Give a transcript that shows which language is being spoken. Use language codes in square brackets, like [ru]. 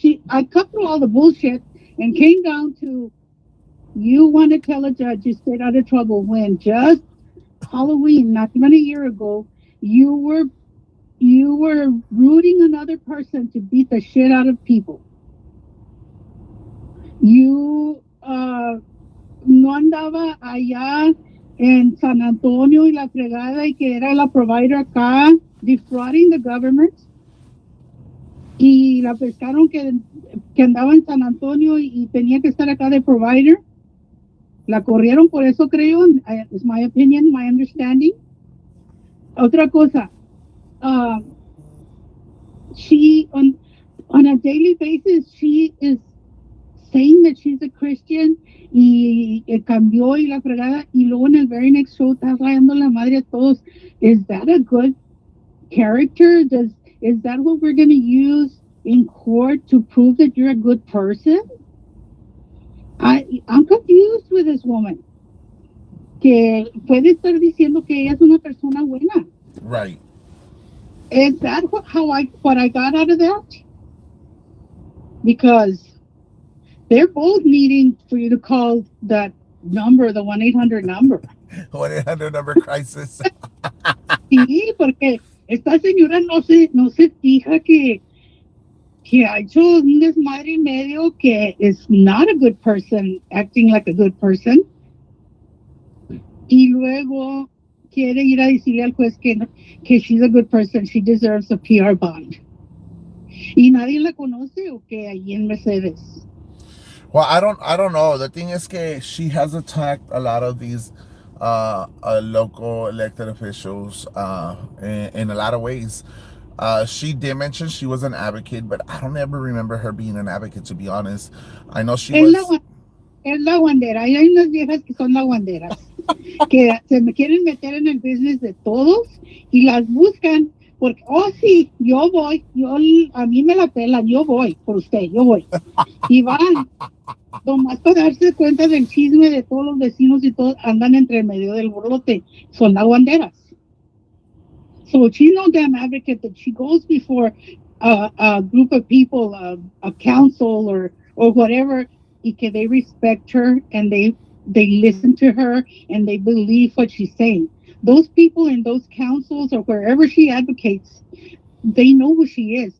[en] I cut through all the bullshit and came down to you want to tell a judge you stayed out of trouble when just Halloween, not even a year ago, you were you were rooting another person to beat the shit out of people. You [es] no andaba allá en San Antonio y la fregada y que era la provider acá [en] defrauding the government [es] y la pescaron que andaba en San Antonio y tenía que estar acá de provider. La corrieron por eso, creo. [en] Es my opinion, my understanding. [es] Otra cosa, [en] uh, she on a daily basis she is saying that she's a Christian [es] y cambió y la fregada y luego en el very next show está rayando la madre a todos. [en] Is that a good character? Is that what we're going to use in court to prove that you're a good person? I'm confused with this woman. [es] Que puede estar diciendo que ella es una persona buena. [en] Right. Is that what I got out of that? Because they're both needing for you to call that number, the 1-800 number. 1-800 number crisis. [es] Sí, porque esta señora no se fija que ha hecho un desmadre y medio que [en] is not a good person, [es] acting like a good person. Y luego quiere ir a decirle al juez que [en] she's a good person, she deserves a PR bond. [es] Y nadie la conoce o que allí en Mercedes. [en] Well, I don't know. The thing is que she has attacked a lot of these local elected officials in a lot of ways. She did mention she was an advocate, but I don't ever remember her being an advocate, to be honest. I know she was. [es] Es la guandera. Y hay unas viejas que son las guanderas, que se me quieren meter en el business de todos y las buscan porque, oh sí, a mí me la pelan, yo voy por usted, yo voy. Y van, nomás para darse cuenta del chisme de todos los vecinos y todos andan entre medio del borlote. Son las guanderas. [en] So she's no damn advocate that she goes before a group of people, a council or whatever, [es] y que [en] they respect her and they listen to her and they believe what she's saying. Those people in those councils or wherever she advocates, they know who she is.